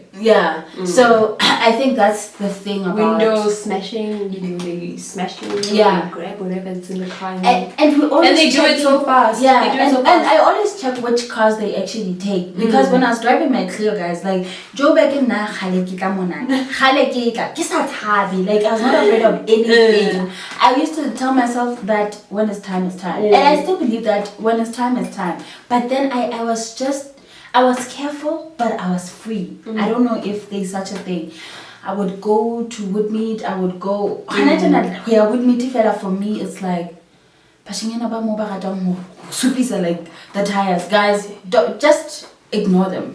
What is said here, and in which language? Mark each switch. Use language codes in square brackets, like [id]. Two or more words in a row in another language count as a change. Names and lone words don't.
[en] Yeah. So I think that's the thing about windows smashing. They smash you. Yeah. They grab whatever's in the car. And we always they do it so fast. Yeah. They do it so fast. And I always check which cars they actually take, because when I was driving my Clio, guys, like Joe back in [st] na khale ke tla mona khale ke sa thabi, [en] like I was not afraid of anything. I used to tell myself that when it's time, it's time. And I still believe that when it's time, it's time. But then I was careful, but I was free. I don't know if there's such a thing. I would go to Woodmead, I would go Woodmead for me, it's like like the tires, guys, just ignore them.